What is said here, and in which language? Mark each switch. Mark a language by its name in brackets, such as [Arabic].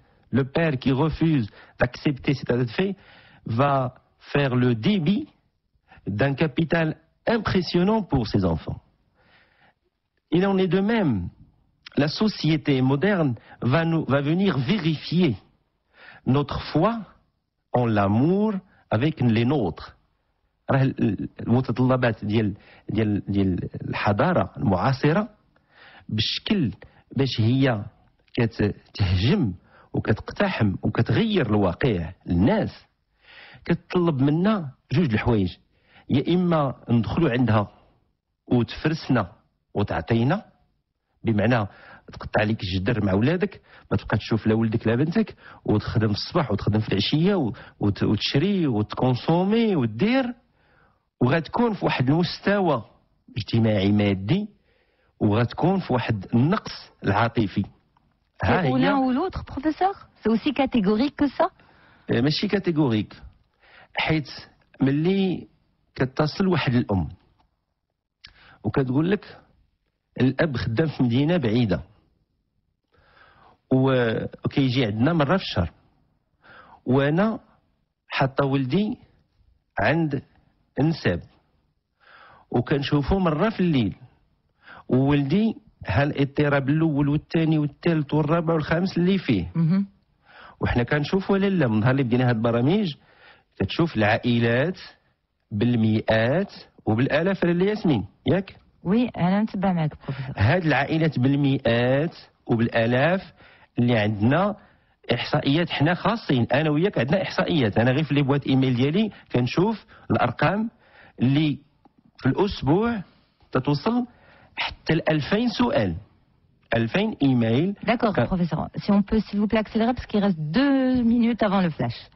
[French] Le père qui refuse d'accepter cet état de fait va faire le débit d'un capital impressionnant pour ses enfants. Il en est de même. La société moderne va venir vérifier notre foi en l'amour avec les nôtres. [Arabic] المتطلبات ديال الحضاره المعاصره بشكل باش هي كتهجم وكتقتحم وكتغير الواقع للناس، كتطلب منا جوج الحوايج: يا اما ندخلوا عندها وتفرسنا وتعطينا، بمعنى تقطع عليك الجدر مع ولادك، ما تبقى تشوف لا ولدك لا بنتك، وتخدم في الصباح وتخدم في العشيه وتشري وتكونسومي وتدير، وغتكون في واحد المستوى اجتماعي مادي، وغتكون في واحد النقص العاطفي. ها هي [French] l'un ou l'autre professeur? C'est aussi catégorique que ça? [Arabic] ماشي كاتيجوريك، حيت ملي كتصل واحد الام وكتقول لك الاب خدام في مدينه بعيده وكيجي عندنا مره في الشهر، وانا حاطه ولدي عند انساب وكنشوفه مره في الليل، وولدي هالاضطراب الاول والثاني والثالث والرابع والخامس اللي فيه، وحنا كنشوفوا لالا من نهار اللي بدينا هاد البرامج كتشوف العائلات بالمئات وبالالاف لاله ياسمين، ياك؟ وي انا نتبع معك بروفيسور. هاد العائلات بالمئات وبالالاف اللي عندنا احصائيات، حنا خاصين انا وياك عندنا احصائيات. انا غير في لي بوات ايميل ديالي كنشوف الارقام اللي في الاسبوع تتوصل حتى ل 2000 سؤال، 2000 ايميل. [French] D'accord professeur. Si on peut s'il vous plaît accélérer parce qu'il reste 2 minutes avant le flash.